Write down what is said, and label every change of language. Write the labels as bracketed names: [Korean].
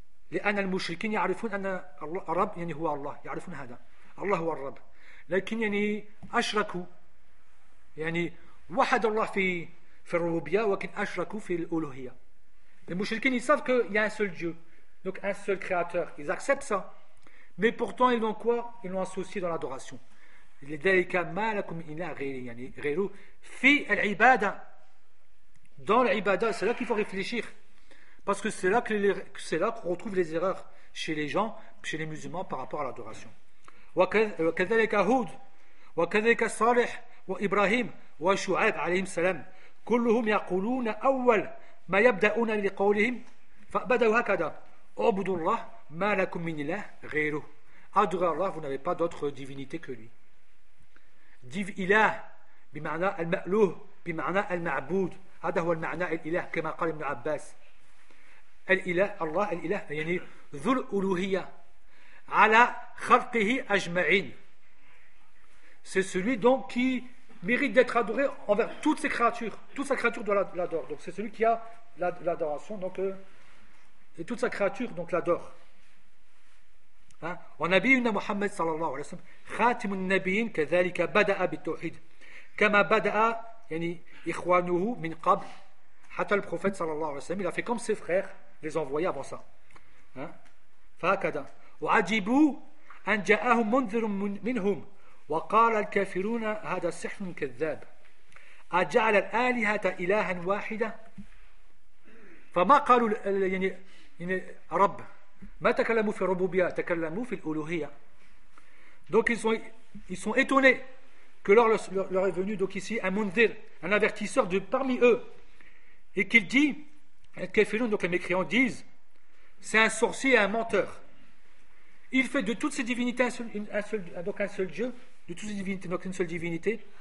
[Arabic] لأن المشركين يعرفون أن الرب يعني هو الله يعرفون هذا الله هو الرب لكن يعني أشركوا يعني وحد الله في الربوبية ولكن أشركوا في الألوهية المشركين يعرفون أنه هناك [French] un seul Dieu donc un seul créateur ils acceptent ça mais pourtant ils l'ont quoi ils l'ont associé dans l'adoration [Arabic] لذلك ما لكم إلا غيره يعني غيره في العبادة dans العبادة [French] c'est là qu'il faut réfléchir. Parce que c'est là qu'on retrouve les erreurs chez les gens, chez les musulmans par rapport à l'adoration. [Arabic] وكذلك هود وكذلك صالح وإبراهيم وشعيب عليهم السلام كلهم يقولون أول ما يبدأون لقولهم فبدأوا هكذا عبدوا الله ما لكم من الله غيره. [French] Adorez Allah, vous n'avez pas d'autre divinité que lui. [Arabic] Div ilah بمعنى المألوه بمعنى المعبود هذا هو المعنى الإله كما قال ابن عباس. الإله الله الإله يعني ذو الألوهية على خلقه أجمعين. [French] C'est celui donc qui mérite d'être adoré envers toutes ses créatures. Toute sa créature doit l'adore. Donc c'est celui qui a l'adoration donc et toute sa créature donc l'adore. Hein? [Arabic] ونبينا محمد صلى الله عليه وسلم خاتم النبيين كذلك بدأ بالتوحيد كما بدأ يعني إخوانه من قبل حتى البروفيت صلى الله عليه وسلم [French] il a fait comme ses frères les envoyer avant ça. [Arabic] فهكذا وعجبوا أن جاءهم منذر منهم وقال الكافرون هذا سحر كذاب أجعل الآلهة إلها واحدة فما قالوا يعني رب ما تكلموا في الربوبية تكلموا في الألوهية. [French] Donc ils sont étonnés que leur est venu donc ici un mundir, un avertisseur de parmi eux et qu'il dit donc les mécréants disent c'est un sorcier et un menteur, il fait de toutes ses divinités une seule divinité.